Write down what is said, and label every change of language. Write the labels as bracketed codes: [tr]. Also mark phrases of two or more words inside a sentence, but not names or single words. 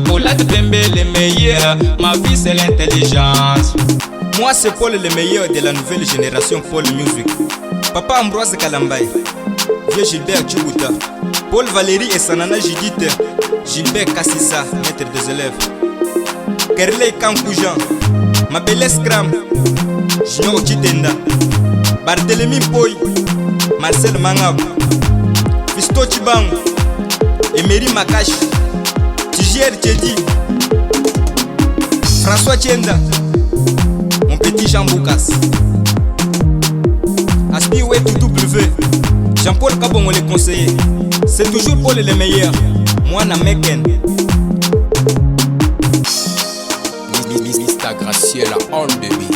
[fr] Pola de Bembe les meilleurs, ma vie c'est l'intelligence. Moi c'est Paul le meilleur de la nouvelle génération Paul Music. Papa Ambroise Kalambay, vieux Gilbert Tchoubuta, Paul Valérie et Sanana Judith, Gilbert Kassissa, maître des élèves, Kerley Kankoujan, Mabele Scram, Junior Chitenda, Barthélemy Poy, Marcel Mangab, Fisto Chibang, Emery Makash, Tigier Tchedi, François Tienda, mon petit Jean Boukas, Aspi W, Jean-Paul Kabongo les conseillers. C'est toujours Paul les meilleurs. Moi na Meken. [en] Mr. Graciela on the